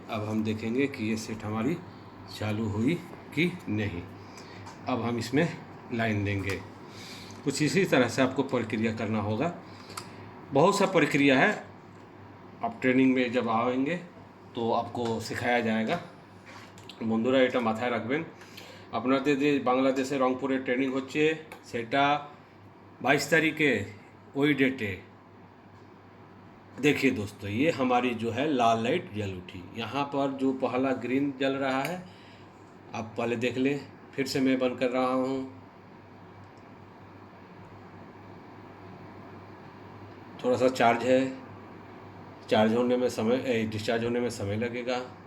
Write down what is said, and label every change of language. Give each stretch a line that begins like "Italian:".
Hindi: अब हम देखेंगे कि ये सेट हमारी चालू हुई कि नहीं। अब हम इसमें लाइन देंगे। कुछ इसी तरह से आपको प्रक्रिया करना होगा। बहुत सा प्रक्रिया है, आप ट्रेनिंग में जब आएंगे तो आपको सिखाया जाएगा।
Bangla: बंधुरा এটা মাথায় রাখবেন, আপনাদের যে বাংলাদেশে রংপুরে ট্রেনিং হচ্ছে সেটা 22
Hindi: तारीखे वही डेटे। देखिए दोस्तों, ये हमारी जो है लाल लाइट जल उठी। यहाँ पर जो पहला ग्रीन जल रहा है, आप पहले देख लें, फिर से मैं बंद कर रहा हूँ। थोड़ा सा चार्ज है, चार्ज होने में समय, डिस्चार्ज होने में समय लगेगा।